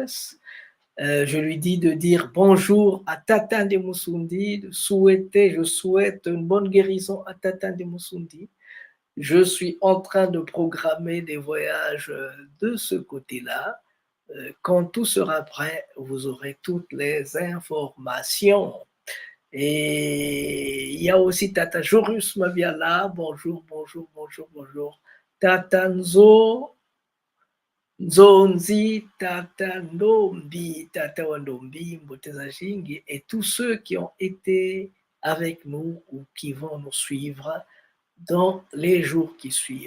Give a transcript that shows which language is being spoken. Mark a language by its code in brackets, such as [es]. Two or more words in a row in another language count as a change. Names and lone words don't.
[fr] Je lui dis de dire bonjour à Tata Ndemusundi, je souhaite une bonne guérison à Tata Ndemusundi. Je suis en train de programmer des voyages de ce côté-là. Quand tout sera prêt, vous aurez toutes les informations. Et il y a aussi Tata Jorus Mabiala, bonjour. Tata Nzonzi, Tata Ndombi, Tata Wandombi, Mbotezajingi, et tous ceux qui ont été avec nous ou qui vont nous suivre dans les jours qui suivent.